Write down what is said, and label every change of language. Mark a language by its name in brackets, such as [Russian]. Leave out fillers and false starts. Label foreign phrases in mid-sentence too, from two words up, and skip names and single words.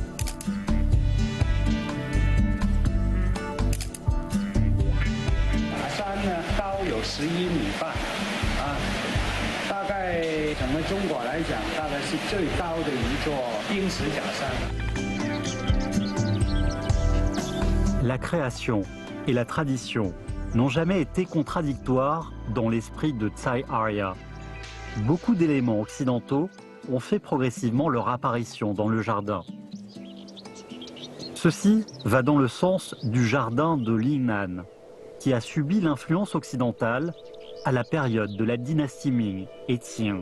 [Chinese] 塔山呢，高有11米半，啊。大概整个中国来讲，大概是最高的一座冰石假山。 [French] La création et la tradition n'ont jamais été contradictoires dans l'esprit de Tsai Arya. Beaucoup d'éléments occidentaux ont fait progressivement leur apparition dans le jardin. Ceci va dans le sens du jardin de Lingnan, qui a subi l'influence occidentale à la période de la dynastie Ming et Qing.